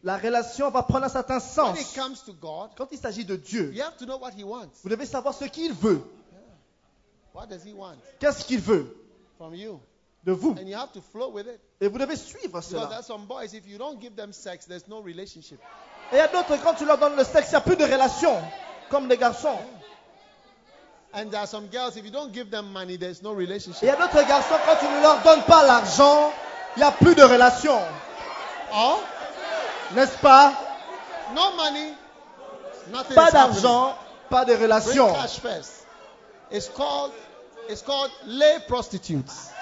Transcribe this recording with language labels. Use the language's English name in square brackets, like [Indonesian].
[French] La relation va prendre un certain sens. [English] When it comes to God. [French] Quand il s'agit de Dieu. [English] You have to know what he wants. [French] Vous devez savoir ce qu'il veut. [English] What does he want? [French] Qu'est-ce qu'il veut? [English] From you. [French] De vous. [English] And you have to flow with it. [French] Et vous devez suivre cela. [English] Because there are some boys, if you don't give them sex, there's no relationship. [French] Et il y a d'autres, quand tu leur donnes le sexe, il n'y a plus de relation, comme des garçons. [English] And there are some girls, if you don't give them money, there's no relationship. [French] Et il y a d'autres garçons, quand tu ne leur donnes pas l'argent, il n'y a plus de relation. [English] Oh? [French] N'est-ce pas? [English] No money, nothing. [French] Pas d'argent, pas de relation. [English] Bring cash first. It's called lay prostitutes.